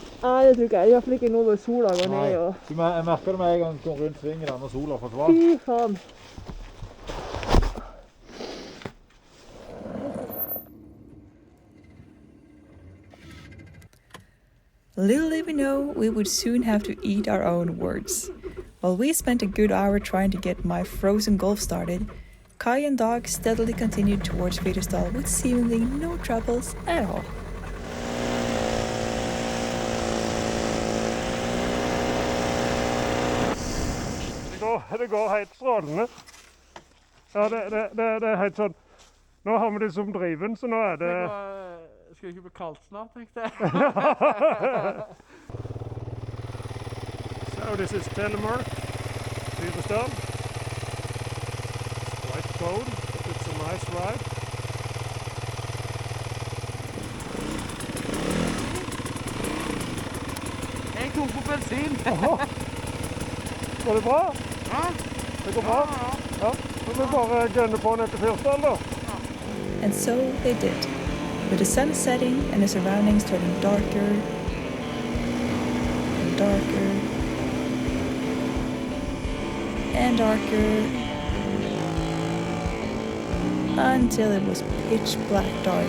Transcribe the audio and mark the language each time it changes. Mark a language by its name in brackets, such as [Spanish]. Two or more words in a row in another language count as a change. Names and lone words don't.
[Norwegian] Nei, det tror ikke jeg. I hvert fall ikke nå hvor sola går ned. Og... Jeg merker det med en gang jeg kom rundt svingen da, når sola forsvant. Fy faen. [English] Little did we know, we would soon have to eat our own words. While we spent a good hour trying to get my frozen golf started, Kai and Dag steadily continued towards Fyresdal with seemingly no troubles at all. [Norwegian] Det går helt strålende. Ja, det er helt sånn. Nå har vi det som driven, så nå er det... Skal det ikke bli kaldt snart, tenkte jeg. [English] So this is Telemark, Fyresdal. It's quite cold, but it's a nice ride. [Norwegian] Jeg tok på bensin. Går det bra? Ja. Det går bra? Ja. Så vi bare gønner på ned til Fyresdal da. [English] And so they did, with the sun setting and the surroundings turning darker and darker and darker until it was pitch black dark.